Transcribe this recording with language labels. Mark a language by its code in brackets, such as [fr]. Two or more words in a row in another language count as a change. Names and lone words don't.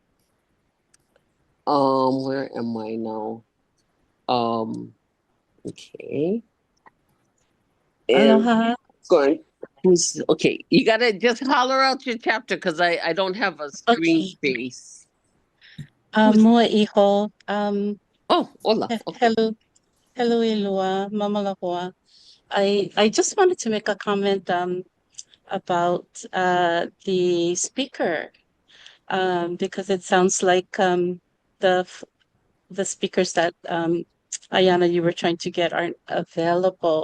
[en] Where am I now? Okay. And Aloha. going, who's okay? You gotta just holler out your chapter because I don't have a screen Okay. space. Who's, [haw] Mua iho. [en] oh, hola. Okay. Hello. Hello, Ilua. Mamalahoa. I just wanted to make a comment about the speaker because it sounds like the the speakers that Ayana you were trying to get aren't available.